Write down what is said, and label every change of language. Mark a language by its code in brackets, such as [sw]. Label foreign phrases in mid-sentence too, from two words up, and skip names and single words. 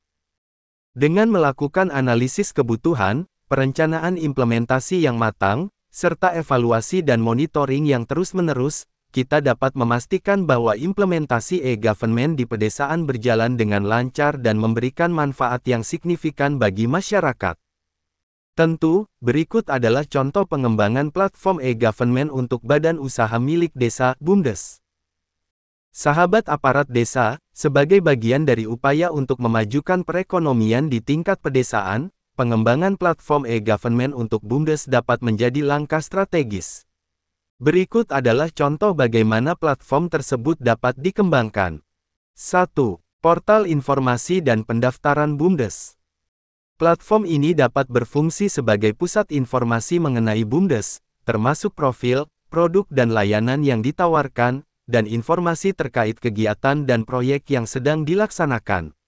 [id] Dengan melakukan analisis kebutuhan, perencanaan implementasi yang matang, serta evaluasi dan monitoring yang terus-menerus, kita dapat memastikan bahwa implementasi e-government di pedesaan berjalan dengan lancar dan memberikan manfaat yang signifikan bagi masyarakat. Tentu, berikut adalah contoh pengembangan platform e-government untuk badan usaha milik desa, BUMDes. Sahabat aparat desa, sebagai bagian dari upaya untuk memajukan perekonomian di tingkat pedesaan, pengembangan platform e-government untuk BUMDes dapat menjadi langkah strategis. Berikut adalah contoh bagaimana platform tersebut dapat dikembangkan. 1. Portal informasi dan pendaftaran BUMDes. Platform ini dapat berfungsi sebagai pusat informasi mengenai BUMDes, termasuk profil, produk dan layanan yang ditawarkan, dan informasi terkait kegiatan dan proyek yang sedang dilaksanakan.